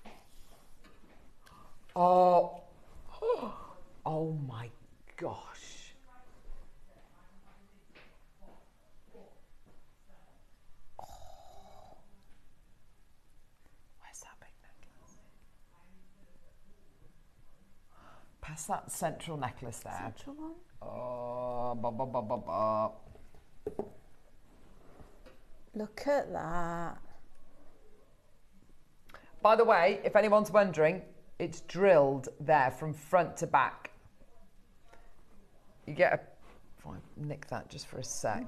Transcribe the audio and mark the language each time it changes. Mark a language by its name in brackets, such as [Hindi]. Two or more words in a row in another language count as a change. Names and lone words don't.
[English] Oh. Oh my gosh. Oh. Where's that big necklace? Pass that central necklace there. Central one? Oh, ba, ba, ba, ba, ba. Look at that. By the way, if anyone's wondering, it's drilled there from front to back. You get a... If I nick that just for a sec.